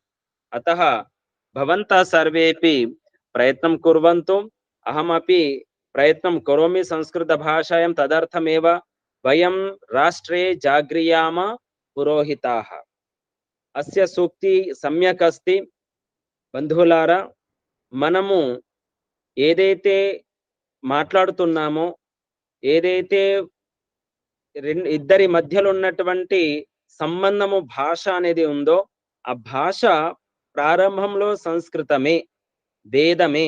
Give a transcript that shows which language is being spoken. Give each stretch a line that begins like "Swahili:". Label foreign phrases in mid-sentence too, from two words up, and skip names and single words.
Sanskrit: अतः भवन्तः सर्वेपि प्रयत्नं कुर्वन्तु। अहमपि प्रयत्नं करोमि संस्कृतभाषायां। तदर्थमेव वयं राष्ट्रे जाग्रियाम पुरोहिताः। अस्य सूक्ति सम्यक् अस्ति।
Telugu: బంధువులారా, మనము ఏదైతే మాట్లాడుతున్నామో, ఏదైతే ఇద్దరి మధ్యలో ఉన్నటువంటి సంబంధము భాష అనేది ఉందో, ఆ భాష ప్రారంభంలో సంస్కృతమే, వేదమే.